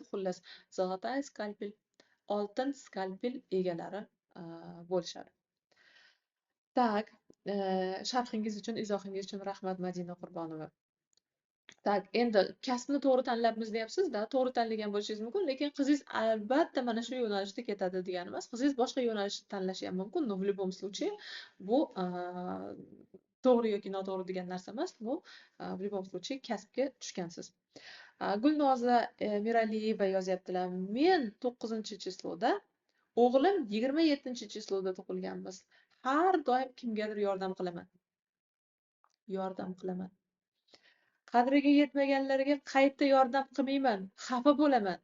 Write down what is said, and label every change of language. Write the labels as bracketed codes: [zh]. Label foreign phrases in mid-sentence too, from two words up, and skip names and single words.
[uz] Xullas, [ru] золотой скальпель, [uz] oltin skalpel egalari bo'lishadi. Tak, sharhingiz uchun, izohingiz uchun rahmat, Madina Qurbonova. Tak, endi kasbni to'g'ri tanlabmiz deyapsiz-da, to'g'ri tanlagan bo'lishingiz mumkin, lekin qizingiz albatta mana shu yo'nalishda ketadi degani emas. Qizingiz boshqa yo'nalishni tanlashi ham mumkin. [ru] Но в любом случае [uz] bu to'g'ri yoki noto'g'ri degan narsa emas. Bu [ru] в любом случае [uz] kasbga tushgansiz. Gulnoza Miraliyeva yozyaptilar. Men 9-chisloda, o'g'lim 27-chisloda tug'ilganmiz. Har doim kimgadir yordam qilaman. Qadriga yetmaganlarga qayta yordam qilmayman, xafa bo'laman.